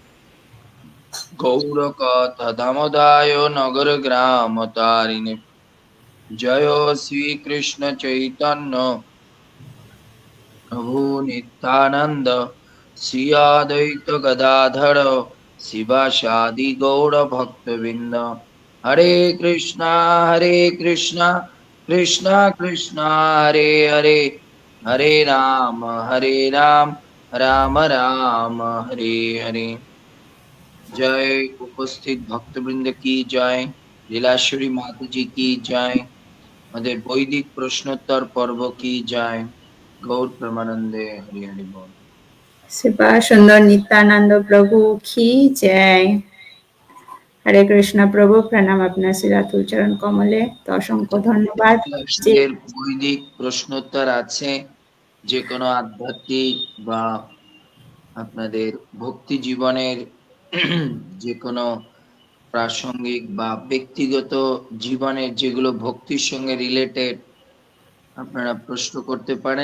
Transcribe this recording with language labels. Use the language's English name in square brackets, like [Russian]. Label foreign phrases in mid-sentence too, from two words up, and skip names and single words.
[Sanskrit] गौरकथामोदाय नगरग्रामतारिणे जय श्रीकृष्ण चैतन्य प्रभु नित्यानंद श्री अद्वैत गदाधर शिवासादि गौर भक्तवृंद हरे कृष्णा कृष्णा कृष्णा हरे हरे हरे राम राम राम हरे हरे। [Hindi] जय उपस्थित भक्तवृंद की जय, लीलाश्वरी माता जी की जय, [Bangla] আমাদের বৈদিক প্রশ্নোত্তর পর্ব কি জয়। [Sanskrit] गौर परमानंदे हरि हरि बोल। [Hindi] शिवा सुंदर नित्यानंद प्रभु की जय। [Bangla] हरे कृष्ण प्रभु, प्रणाम আপনার শ্রীরাতুল চরণ কমলে। তো অসংখ্য ধন্যবাদ যে এর বৈদিক প্রশ্নোত্তর আছে, যে কোনো আধ্যাত্মিক বা আপনাদের ভক্তি জীবনের যে কোনো প্রাসঙ্গিক বা ব্যক্তিগত জীবনের যেগুলো ভক্তির সঙ্গে রিলেটেড আপনারা প্রশ্ন করতে পারেন।